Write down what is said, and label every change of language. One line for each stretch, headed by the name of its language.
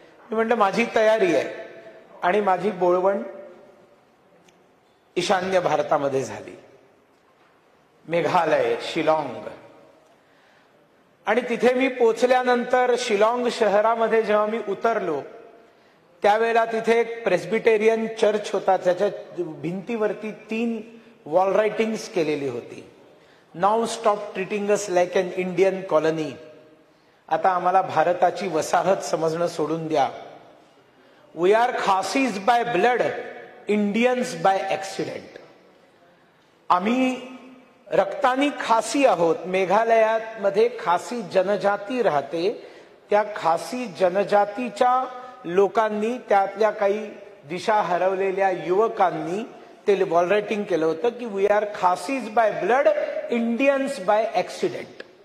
Marathi: मी म्हटलं माझी तयारी आहे. आणि माझी बोळवण ईशान्य भारतामध्ये झाली, मेघालय, शिलाँग. आणि तिथे मी पोचल्यानंतर शिलाँग शहरामध्ये जेव्हा मी उतरलो त्यावेळेला तिथे एक प्रेस्बिटेरियन चर्च होता. त्याच्या भिंतीवरती 3 वॉल रायटिंग्स केलेली होती.
English: Now stop treating us like an Indian colony.
Marathi: आता आम्हाला भारताची वसाहत समजणं सोडून द्या.
English: We are Khasis by blood, Indians by accident.
Marathi: आम्ही रक्तानी खासी आहोत. मेघालयात मध्ये खासी जनजाती राहते. त्या खासी जनजातीच्या लोकांनी, त्यातल्या काही दिशा हरवलेल्या युवकांनी ते वॉल रायटिंग केलं होतं की
English: We are Khasis by blood, Indians by accident.